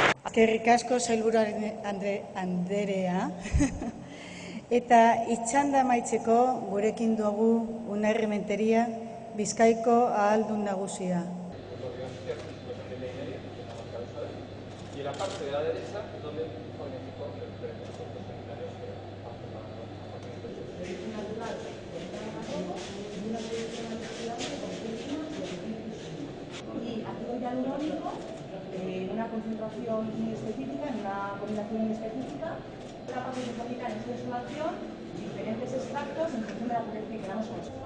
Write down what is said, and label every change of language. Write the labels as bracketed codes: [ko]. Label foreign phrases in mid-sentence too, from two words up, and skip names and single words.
[eu] Eskerrik asko sailburu anderea. Eta itxanda amaitzeko gurekin dugu Unai Rementeria, Bizkaiko ahaldun nagusia. [es] Y en la parte de la derecha, donde pone el premio sanitarios que y ácido hialurónico, una concentración muy específica, en una combinación muy específica, una parte isotrópica en esta insolación, diferentes extractos en función de la potencia que queramos consumir.